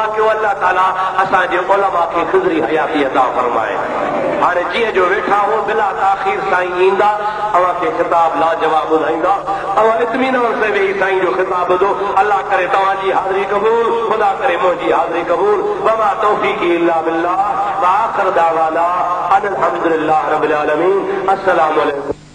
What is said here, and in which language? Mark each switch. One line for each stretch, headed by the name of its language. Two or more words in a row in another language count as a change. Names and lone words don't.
Sindhi: कयो अल्लाह ताला असांजे उलमा खे ख़ुदरी हयाती अता फरमाए हाणे जीअं जो वेठा हो बिला ताख़ीर साईं ईंदा अव्हांखे ख़िताब लाजवाब ॿुधाईंदा अव्हां इत्मीनान सां वेही साईं जो ख़िताब ॿुधो अल्लाह करे तव्हांजी हाज़िरी क़बूल ख़ुदा करे मुंहिंजी हाज़िरी क़बूल
Arabic: وما توفيقي إلا بالله وآخر دعوانا أن الحمد لله رب العالمين السلام عليكم